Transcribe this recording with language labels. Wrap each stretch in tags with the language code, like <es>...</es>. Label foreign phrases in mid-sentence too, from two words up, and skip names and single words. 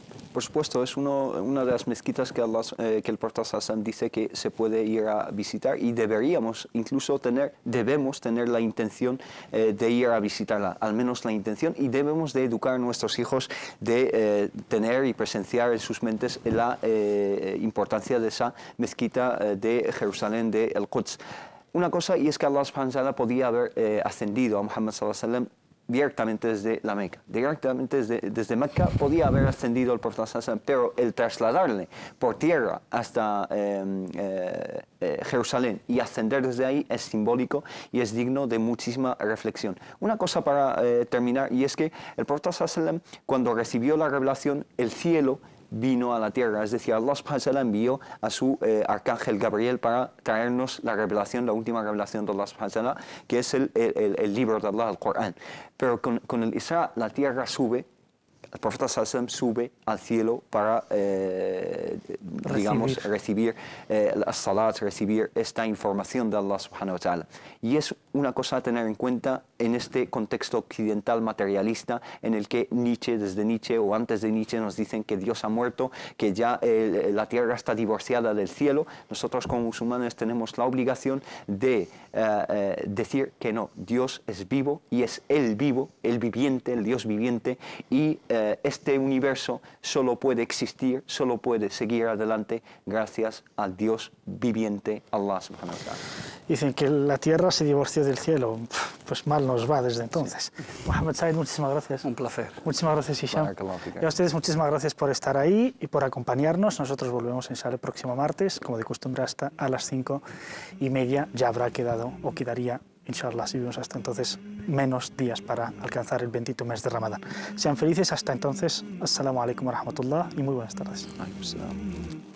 <es>Por supuesto, es una de las mezquitas que el Profeta Sallallahu dice que se puede ir a visitar y deberíamos incluso debemos tener la intención de ir a visitarla, al menos la intención, y debemos de educar a nuestros hijos de tener y presenciar en sus mentes la importancia de esa mezquita de Jerusalén, de El Quds. Una cosa, y es que</es> <ar>الله سبحانه وتعالى</ar> <es>podía haber ascendido a Muhammad</es> <ar>صلى الله عليه وسلم</ar> <es>directamente desde la Meca. Directamente desde Meca podía haber ascendido el Profeta</es> <ar>صلى الله عليه وسلم,</ar> <es>pero el trasladarle por tierra hasta Jerusalén y ascender desde ahí es simbólico y es digno de muchísima reflexión. Una cosa para terminar, y es que el Profeta</es> <ar>صلى الله عليه وسلم,</ar> <es>cuando recibió la revelación, el cielo vino a la tierra, es decir,</es> <ar>الله سبحانه وتعالى</ar> <es>envió a su arcángel Gabriel para traernos la revelación, la última revelación de</es> <ar>الله سبحانه وتعالى,</ar> <es>que es el libro de Allah, el Corán. Pero con el Isra la tierra sube, el Profeta</es> <ar>صلى الله عليه وسلم</ar> <es>sube al cielo para, digamos, recibir las salat, recibir esta información de</es> <ar>الله سبحانه وتعالى.</ar> <es>Y es una cosa a tener en cuenta en este contexto occidental materialista en el que desde Nietzsche o antes de Nietzsche nos dicen que Dios ha muerto, que ya la tierra está divorciada del cielo. Nosotros como musulmanes tenemos la obligación de decir que no, Dios es vivo y es el vivo, el viviente, el Dios viviente, y este universo solo puede existir, solo puede seguir adelante gracias al Dios viviente,</es> <ar>الله سبحانه وتعالى.</ar> <es>Dicen que la tierra se divorció del cielo, pues mal nos va desde entonces. Sí. Mohamed Said, muchísimas gracias. Un placer. Muchísimas gracias, Hisham. Y a ustedes muchísimas gracias por estar ahí y por acompañarnos. Nosotros volvemos inshallah el próximo martes, como de costumbre hasta a las 5:30. Ya habrá quedado, o quedaría, inshallah, si vivimos hasta entonces, menos días para alcanzar el bendito mes de Ramadán. Sean felices hasta entonces.</es> <ar>السلام عليكم ورحمة الله</ar> <es>y muy buenas tardes.</es>